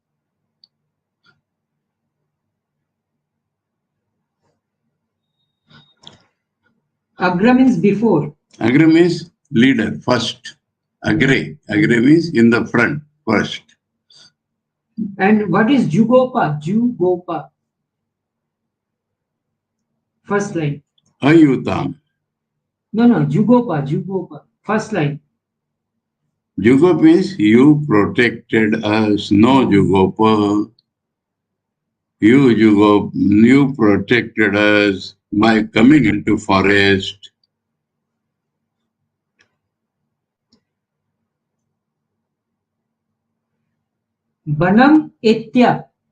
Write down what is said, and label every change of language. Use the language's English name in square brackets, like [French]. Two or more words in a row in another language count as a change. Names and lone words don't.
[English] Agra means before. Agra means leader, first. Agre means in the front, first. And what is Jugopa? Jugopa. First line. Ayutam. No, Jugopa. First line. Jugo means you protected us. No Jugopa. You protected us by coming into forest. Banam Etya.